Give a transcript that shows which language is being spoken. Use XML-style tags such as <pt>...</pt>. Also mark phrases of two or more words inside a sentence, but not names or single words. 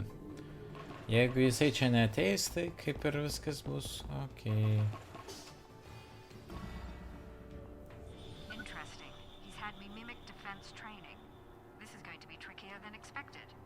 <lt>Jeigu jisai čia neateis, tai kaip ir viskas bus okei.</lt> <en>Interesting. He's had me mimic defense training. This is going to be trickier than expected.</en>